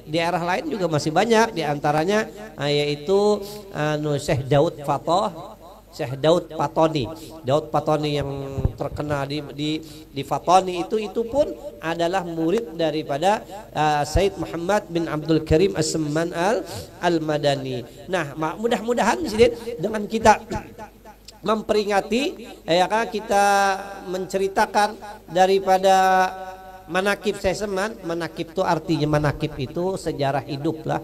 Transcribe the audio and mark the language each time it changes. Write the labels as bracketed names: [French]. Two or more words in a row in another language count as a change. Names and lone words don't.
[Indonesian] Daerah lain juga masih banyak, diantaranya yaitu Syekh Syekh Daud Patoni yang terkenal di Fatoni itu pun adalah murid daripada Said Muhammad bin Abdul Karim As-Samman Al-Madani. Nah mudah-mudahan dengan kita memperingati ya kan, kita menceritakan daripada manakib Syekh Samman. Manakib itu artinya manakib itu sejarah hidup lah.